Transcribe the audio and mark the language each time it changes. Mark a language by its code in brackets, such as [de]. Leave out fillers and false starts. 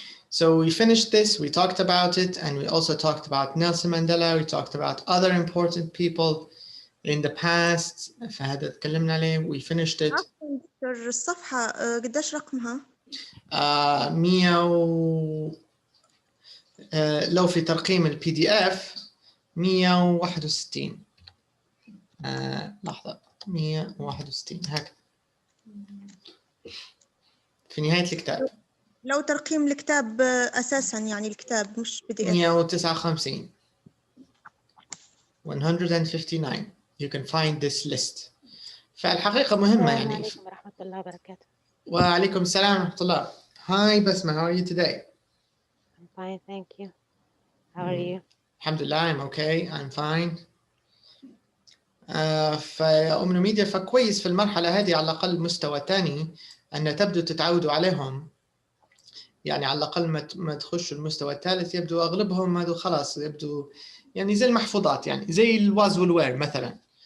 [en] So we finished this, we talked about it, and we also talked about Nelson Mandela, we talked about other important people in the past. [ar] فهذا تكلمنا عليه. [en] We finished it. [ar] دكتور الصفحة قديش رقمها؟ 100 لو في ترقيم ال PDF 161. لحظة 161 هكذا في نهاية الكتاب. لو ترقيم الكتاب أساساً يعني الكتاب مش PDF. [en] 159. 159. You can find this list. [ar] فالحقيقة مهمة السلام يعني. عليكم ورحمة الله وبركاته. وعليكم السلام ورحمة الله. [en] Hi Basma, how are you today? I'm fine, thank you. How are you? [ar] الحمد لله [en] I'm okay, I'm fine. [ar] فأم ميديا فكويس في المرحلة هذه على الأقل مستوى ثاني أن تبدو تتعودوا عليهم. يعني على الأقل ما تخشوا المستوى الثالث يبدو أغلبهم هذو خلاص يبدو يعني زي المحفوظات، يعني زي الواز والوير مثلا.